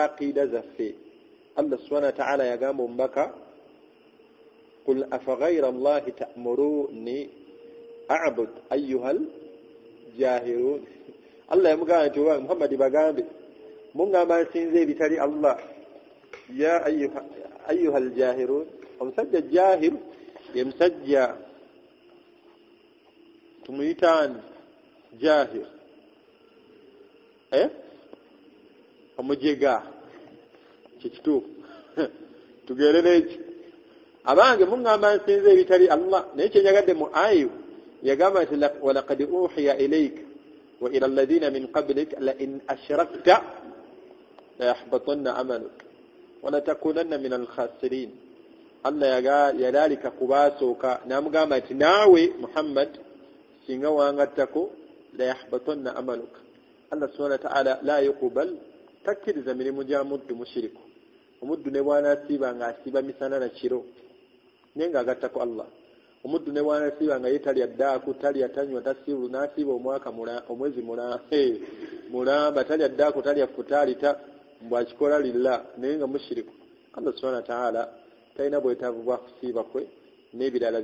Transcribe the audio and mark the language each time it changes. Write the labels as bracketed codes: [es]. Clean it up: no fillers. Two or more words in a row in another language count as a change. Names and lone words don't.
[lg] aqiida zaffe Allah [ar] سبحانه وتعالى [lg] yagamba omubaka [ar] قل أفغير الله تأمروني أعبد أيها الجاهلون [lg] Allah yamugamba nti oba Muhammad bagambe mungamba nsinze ebitali Allah [ar] يا أيها الجاهلون [lg] omusajja jahil ye musajja tumuyitani jahil omujega kikituufu tugerere eki abange mungamba nsinze ebitali Allah naye kyenyagadde mu ayo yagamba nti [ar] ولقد أوحي إليك وإلى الذين من قبلك لئن أشركت ليحبطن عملك ولتكونن من الخاسرين [lg] Allah yadalika kubasooka namugamba nti naawe Muhammad singa wangattako [ar] ليحبطن عملك [lg] Allah [ar] سبحانه وتعالى لا يقبل [lg] takkiriza mirimu gya muddu mushiriku omuddu ne bw'anaasiiba nga asiiba misana na kiro naye nga agattako Allah omuddu ne bw'anaasiiba nga ye talya ddaaku talya tanywa tasiibu n'asiiba omwezi mulamba talya ddaaku talya futaalita mbw'akikola lillah naye nga mushiriku Allah [ar] سبحانه وتعالى [lg] talina bwetaavu bwa kusiiba kwe n'ebirala